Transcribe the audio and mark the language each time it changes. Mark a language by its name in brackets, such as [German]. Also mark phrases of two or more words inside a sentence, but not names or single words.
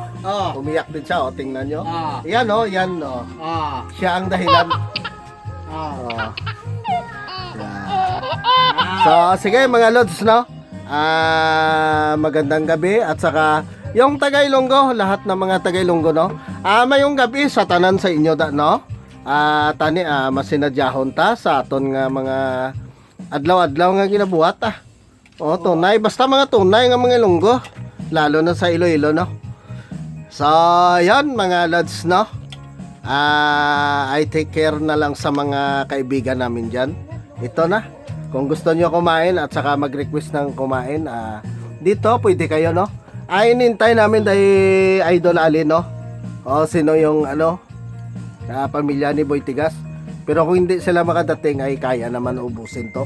[Filipino] Umiyak din siya oh, tingnan nyo. Yan oh, yan oh. Siya ang dahilan. Yan. So, sige mga lods no. Magandang gabi at saka yung Tagailonggo, lahat ng mga Tagailonggo no. [Hiligaynon] Mayong gabi sa tanan sa inyo da no. Tani masinadyahon ta sa aton nga mga adlaw-adlaw nga ginabuhat tunay basta mga tunay nga mga Ilonggo lalo na sa Iloilo no. [Filipino] So yan mga lads no. [English] I take care [Filipino] na lang sa mga kaibigan namin dyan. Ito na, kung gusto nyo kumain at saka mag-request ng kumain dito pwede kayo no. Inintay namin dahil Idol Ali no. O sino yung ano pamilya ni Boy Tigas. Pero kung hindi sila makadating ay kaya naman ubusin to.